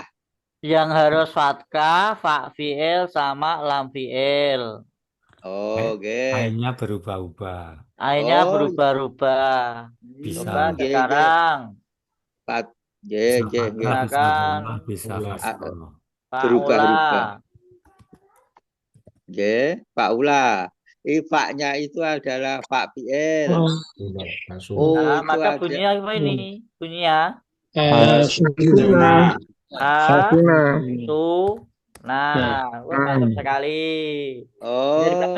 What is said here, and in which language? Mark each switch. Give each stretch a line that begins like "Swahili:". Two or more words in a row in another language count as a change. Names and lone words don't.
Indonesian: Yang harus fatkah,
Arabic: fa fi'il sama lam fi'il.
Indonesian: oh oke Ainnya berubah-ubah. Ainnya Oh. berubah-ubah. Bisa. Coba Nggih, sekarang. Fat Bisa
Javanese: nggih nggih
Indonesian: fathah, bisa Silakan. dhammah, bisa kasroh. Berubah-ubah. Fa'ula. nggih faula fa-nya itu adalah fa fi'il oh Nah, itu maka ada bunyinya apa ini? Bunyinya Sakina. tu. Nah, mantap sekali. Bisa dipahami